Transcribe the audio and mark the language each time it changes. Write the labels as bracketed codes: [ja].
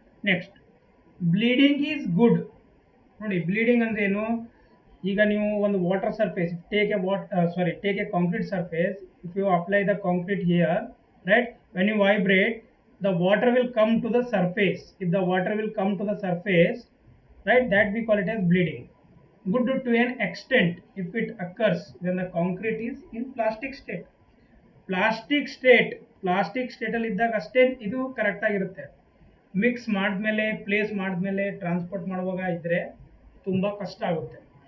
[en] next, bleeding is good [kn] ನೋಡಿ bleeding ಅಂದ್ರೆ ಏನು, ಈಗ ನೀವು ಒಂದು [en] Water surface take a concrete surface, if you apply the concrete here, right, when you vibrate the water will come to the surface. If the water will come to the surface, right, that we call it as bleeding. Good to an extent if it occurs when the concrete is in plastic state. [kn] Plastic ಸ್ಟೇಟಲ್ಲಿ ಇದ್ದಾಗ ಅಷ್ಟೇ ಇದು correct ಆಗಿರುತ್ತೆ. Mix ಮಾಡಿದ್ಮೇಲೆ place ಮಾಡಿದ್ಮೇಲೆ transport ಮಾಡುವಾಗ ಇದ್ರೆ ತುಂಬಾ ಕಷ್ಟ ಆಗುತ್ತೆ.